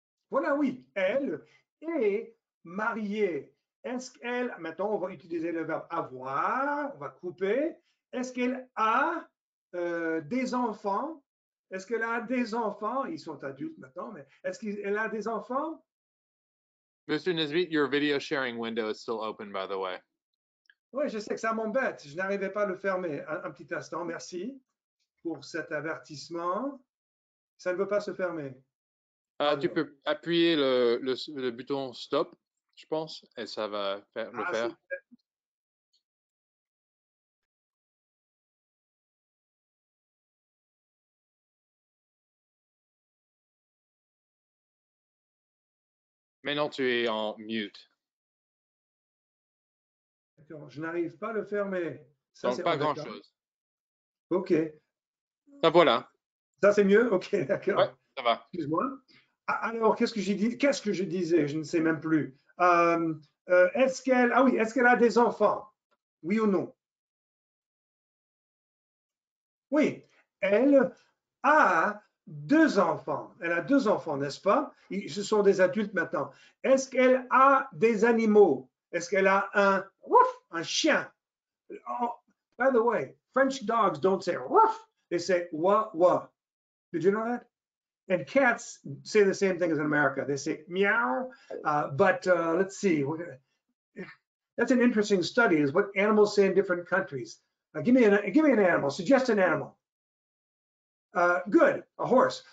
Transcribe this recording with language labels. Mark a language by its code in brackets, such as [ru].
[fr] Voilà, oui, elle est mariée. Est-ce qu'elle, maintenant on va utiliser le verbe avoir, on va couper. Est-ce qu'elle a des enfants? Est-ce qu'elle a des enfants? Ils sont adultes maintenant, mais est-ce qu'elle a des enfants? [en] Mr. Nisbet, your video sharing window is still open, by the way. [fr] Oui, je sais que ça m'embête. Je n'arrivais pas à le fermer. Un petit instant, merci pour cet avertissement. Ça ne veut pas se fermer. Tu peux appuyer le bouton stop, je pense, et ça va le faire. Maintenant, tu es en mute. D'accord, je n'arrive pas à le fermer. Ça, Donc, pas grand-chose. OK. Ah, voilà. Ça, c'est mieux? OK, d'accord. Ouais, ça va. Excuse-moi. Alors, qu'est-ce que j'ai dit? Qu'est-ce que je disais? Je ne sais même plus. Est-ce qu'elle, ah oui, est-ce qu'elle a des enfants? Oui ou non? Oui, elle a deux enfants. Elle a deux enfants, n'est-ce pas? Ce sont des adultes maintenant. Est-ce qu'elle a des animaux? Est-ce qu'elle a un chien? [en] Oh, by the way, French dogs don't say woof, they say wah wah. Did you know that? And cats say the same thing as in America. They say meow, but let's see. That's an interesting study, is what animals say in different countries. Give me an animal. Suggest an animal. Good, a horse.